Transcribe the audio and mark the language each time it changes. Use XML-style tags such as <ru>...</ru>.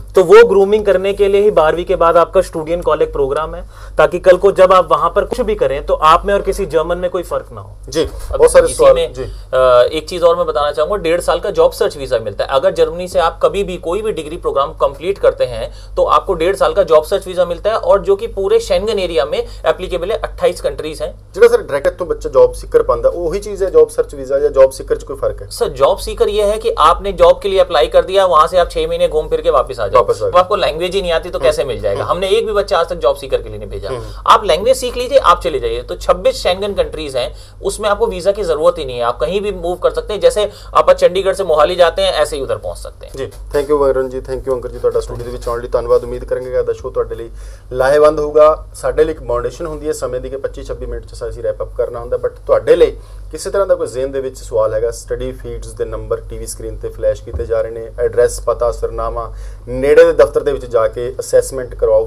<hi>तो वो ग्रूमिंग करने के लिए ही 12वीं के बाद आपका स्टूडेंट कॉलेज प्रोग्राम है, ताकि कल को जब आप वहां पर कुछ भी करें तो आप में और किसी जर्मन में कोई फर्क ना हो। जी, बहुत सारे सवाल में जी। एक चीज और मैं बताना चाहूंगा, 1.5 साल का जॉब सर्च वीजा मिलता है। अगर जर्मनी से आप कभी भी कोई भी डिग्री प्रोग्राम कंप्लीट करते हैं तो आपको 1.5 साल का जॉब सर्च वीजा मिलता है, और जो कि पूरे शेंगन एरिया में एप्लीकेबल है। 28 कंट्रीज हैं।</hi> <pa>ਜਿਹੜਾ ਸਰ ਡਾਇਰੈਕਟ ਤੋਂ ਬੱਚਾ ਜੌਬ ਸੀਕਰ ਪਾਉਂਦਾ ਉਹੀ ਚੀਜ਼ ਹੈ</pa> <hi>जॉब सर्च वीजा या जॉब सीकर च कोई फर्क है? सर जॉब सीकर ये है कि आपने जॉब के लिए अप्लाई कर दिया, वहां से आप 6 महीने घूम फिर के वापस आ जाओ। अब आपको लैंग्वेज ही नहीं आती तो कैसे मिल जाएगा? हमने एक भी बच्चा आज तक जॉब सीकर के लिए नहीं भेजा। आप लैंग्वेज सीख लीजिए, आप चले जाइए। तो 26 शेंगन कंट्रीज हैं, उसमें आपको वीजा की जरूरत ही नहीं है, आप कहीं भी मूव कर सकते हैं। जैसे आप चंडीगढ़ से मोहाली जाते हैं ऐसे ही उधर पहुंच सकते हैं। जी, thank you Varun ji, thank you uncle जी,</hi> <pa>ਤੁਹਾਡਾ ਸਟੂਡੀਓ ਦੇ ਵਿੱਚ ਆਉਣ ਲਈ ਧੰਨਵਾਦ। ਉਮੀਦ ਕਰਾਂਗੇ ਕਿ ਅੱਜ ਸ਼ੋਅ ਤੁਹਾਡੇ ਲਈ ਲਾਹੇਵੰਦ ਹੋਊਗਾ। ਸਾਡੇ ਲਈ ਇੱਕ ਬਾਉਂਡੇਸ਼ਨ ਹੁੰਦੀ ਹੈ ਸਮੇਂ ਦੀ ਕਿ 25-26 ਮਿੰਟ ਚ ਅਸੀਂ ਰੈਪ ਅਪ ਕਰਨਾ ਹੁੰਦਾ, ਬਟ ਤੁਹਾਡੇ ਲਈ ਕਿਸੇ ਤਰ੍ਹਾਂ ਦਾ ਕੋਈ ਜ਼ਿਹਨ ਦੇ ਵਿੱਚ ਸਵਾਲ ਹੈਗਾ, ਸਟੱਡੀ ਫੀਡਸ ਦੇ ਨੰਬਰ ਟੀਵੀ ਸਕਰੀਨ ਤੇ ਫਲੈਸ਼ ਕੀਤੇ ਜਾ ਰਹੇ ਨੇ। ਐਡਰੈਸ, ਪਤਾ, ਸਰਨਾਮਾ, ਨੇੜੇ ਦੇ ਦਫ਼ਤਰ ਦੇ ਵਿੱਚ ਜਾ ਕੇ ਅਸੈਸਮੈਂਟ ਕਰਵਾਓ।</pa>